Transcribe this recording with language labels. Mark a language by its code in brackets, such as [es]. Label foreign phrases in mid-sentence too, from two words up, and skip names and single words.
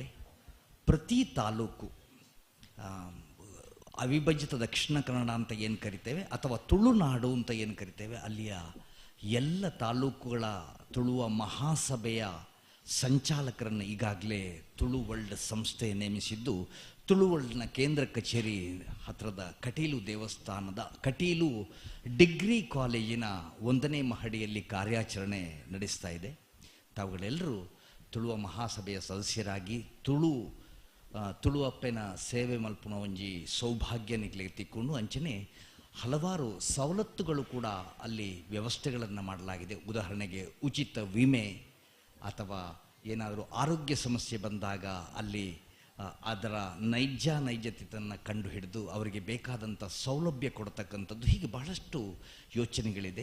[kn] ಪ್ರತಿ ತಾಲೂಕು, ಅವಿಭಜಿತ ದಕ್ಷಿಣ ಕನ್ನಡ ಅಂತ ಏನು ಕರಿತೇವೆ ಅಥವಾ ತುಳುನಾಡು ಅಂತ ಏನು ಕರಿತೇವೆ, ಅಲ್ಲಿಯ ಎಲ್ಲ ತಾಲೂಕುಗಳ ತುಳುವ ಮಹಾಸಭೆಯ ಸಂಚಾಲಕರನ್ನು ಈಗಾಗಲೇ ತುಳು ವರ್ಲ್ಡ್ ಸಂಸ್ಥೆ ನೇಮಿಸಿದ್ದು, ತುಳು ವರ್ಲ್ಡ್ನ ಕೇಂದ್ರ ಕಚೇರಿ ಹತ್ತಿರದ ಕಟೀಲು ದೇವಸ್ಥಾನದ ಕಟೀಲು ಡಿಗ್ರಿ ಕಾಲೇಜಿನ 1ನೇ ಮಹಡಿಯಲ್ಲಿ ಕಾರ್ಯಾಚರಣೆ ನಡೆಸ್ತಾ ಇದೆ. ತಾವುಗಳೆಲ್ಲರೂ ತುಳುವ ಮಹಾಸಭೆಯ ಸದಸ್ಯರಾಗಿ [tcy] ತುಳುವಪ್ಪನ ಸೇವೆ ಮಲ್ಪುನ ಒಂಜಿ ಸೌಭಾಗ್ಯ ನಿಗ್ಲಿಗೆ ತಿಕ್ಕೊಂಡು ಅಂಚನೆ [kn] ಹಲವಾರು ಸವಲತ್ತುಗಳು ಕೂಡ ಅಲ್ಲಿ ವ್ಯವಸ್ಥೆಗಳನ್ನು ಮಾಡಲಾಗಿದೆ. ಉದಾಹರಣೆಗೆ ಉಚಿತ ವಿಮೆ ಅಥವಾ ಏನಾದರೂ ಆರೋಗ್ಯ ಸಮಸ್ಯೆ ಬಂದಾಗ ಅಲ್ಲಿ ಅದರ ನೈಜತೆಯನ್ನು ಕಂಡು ಹಿಡಿದು ಅವರಿಗೆ ಬೇಕಾದಂಥ ಸೌಲಭ್ಯ ಕೊಡ್ತಕ್ಕಂಥದ್ದು, ಹೀಗೆ ಬಹಳಷ್ಟು ಯೋಚನೆಗಳಿದೆ.